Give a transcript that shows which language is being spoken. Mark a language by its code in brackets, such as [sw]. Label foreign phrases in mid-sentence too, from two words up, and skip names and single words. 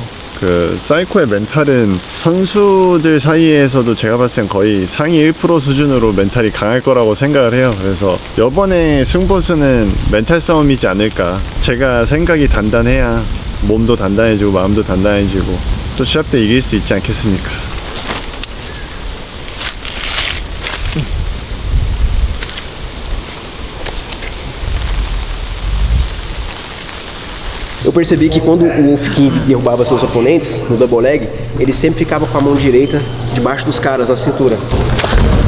[ko] 그 사이코의 멘탈은 선수들 사이에서도 제가 봤을 땐 거의 상위 1% 수준으로 멘탈이 강할 거라고 생각을 해요. 그래서 이번에 승부수는 멘탈 싸움이지 않을까. 제가 생각이 단단해야 몸도 단단해지고 마음도 단단해지고 또 시합 때 이길 수 있지 않겠습니까? [pt] Eu percebi que quando o Wolf King derrubava seus oponentes no [en] double leg, [pt] ele sempre ficava com a mão direita debaixo dos caras, na cintura.